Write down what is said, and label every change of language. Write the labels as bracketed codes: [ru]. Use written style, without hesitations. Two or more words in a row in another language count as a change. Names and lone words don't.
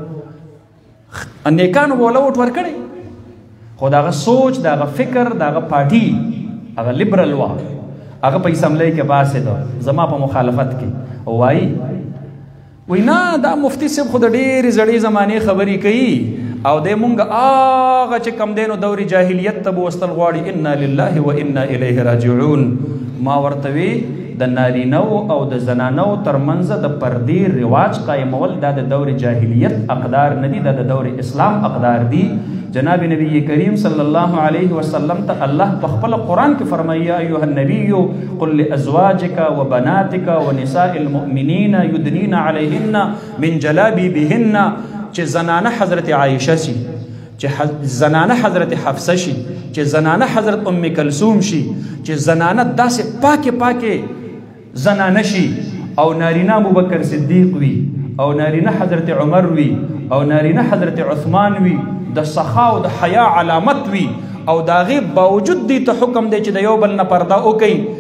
[ps] نیکانو به وله ووټ ورکړی خو د هغه سوچ د هغه فکر د هغه پارټي هغه لیبرل وه هغه په اسمبلی کې پاسېده زما په مخالفت کې وایي وی نه دا مفتی صاحب خو د ډېرې زړې زمانې خبرې کوي او دی مونږ هغه چې کم دی نو دورې جاهلیت ته به وستل غواړي [ar] انا لله و انا الیه راجعون [ps] ما ورته وی د نارینو او د زنانو ترمنځ د پردې رواج قایمول دا د دور جاهلیت اقدار نه دي دا د دور اسلام اقدار دي جناب نبی کریم [ar] صلی الله علیه وسلم [ps] ته الله په خپل قرآن کې فرمایي [ar] یا ایها النبی قل لازواجک وبناتک ونساء المؤمنین یدنین علیهن من جلابیبهن [ps] چې زنانه حضرت عایشه شي چې زنانه حضرت حفصه شي چې زنانه حضرت ام کلثوم شي چې زنانه داسې پاکه زنانه شي او نارینه ابوبکر صدیق وي او نارینه حضرت عمر وي او نارینه حضرت عثمان وي د سخا او د حیا علامت وي او دا غي باوجود دي ته حکم دی چې د یو بل نه پرده وکي